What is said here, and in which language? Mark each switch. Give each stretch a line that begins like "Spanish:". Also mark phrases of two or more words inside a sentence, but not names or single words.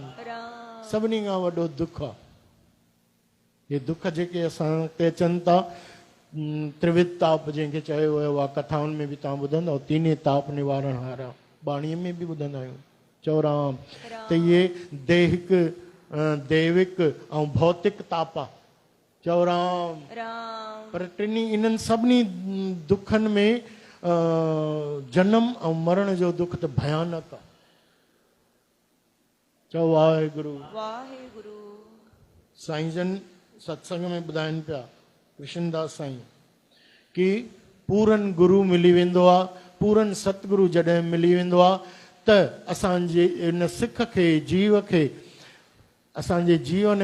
Sindhi: राम सभिनी खां वॾो दुख आहे ये दुख जेके असां ते अचनि था त्रिविध ताप जंहिंखे चयो वियो आहे कथाउनि में बि तव्हां ॿुधंदव तीने ताप निवारण हारा बाणीअ में बि ॿुधंदा आहियूं चओ राम त इहे दैहिक दैविक ऐं भौतिक ताप आहे चओ राम राम पर टिनी इन्हनि सभिनी दुखनि में जनम ऐं मरण जो दुख त भयानक आहे चओ वाहेगुरु वाहेगुरु साईं जन सत्संग में ॿुधाइनि पिया कृष्णदास साईं कि पूरन गुरु मिली वेंदो आहे पूरन सतगुरु जॾहिं मिली वेंदो आहे त असांजे इन सिख खे जीव खे असांजे जीवन